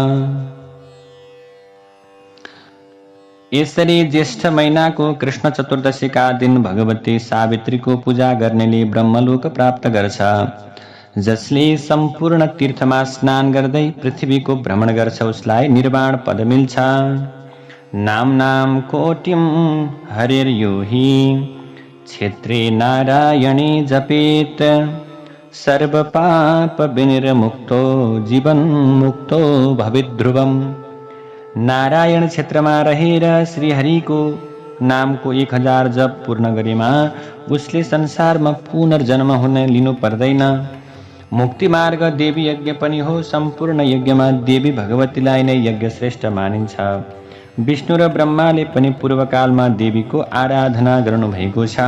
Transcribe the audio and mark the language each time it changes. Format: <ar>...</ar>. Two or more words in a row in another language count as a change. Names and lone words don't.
<ne>यसरी ज्येष्ठ महिनाको कृष्ण चतुर्दशीका दिन भगवती सावित्रीको पूजा गर्नेले ब्रह्मलोक प्राप्त गर्छ। जसले सम्पूर्ण तीर्थमा स्नान गर्दै पृथ्वीको भ्रमण गर्छ उसलाई निर्वाण पद मिल्छ।</ne> <sa>नाम कोटिम हरिर्यो हि क्षेत्रे नारायणे जपेत, सर्व पाप विनिर्मुक्तो जीवन मुक्तो भवेत् ध्रुवम्।</sa> <ne>नारायण क्षेत्रमा रहेर श्रीहरिको नामको 1000 जप पूर्ण गरेमा उसले संसारमा पुनर्जन्म हुन लिनु पर्दैन। मुक्ति मार्ग देवी यज्ञ पनि हो। सम्पूर्ण यज्ञमा देवी भगवतीलाई नै यज्ञ श्रेष्ठ मानिन्छ। विष्णु र ब्रह्माले पनि पूर्वकालमा देवीको आराधना गर्नुभएको छ।</ne>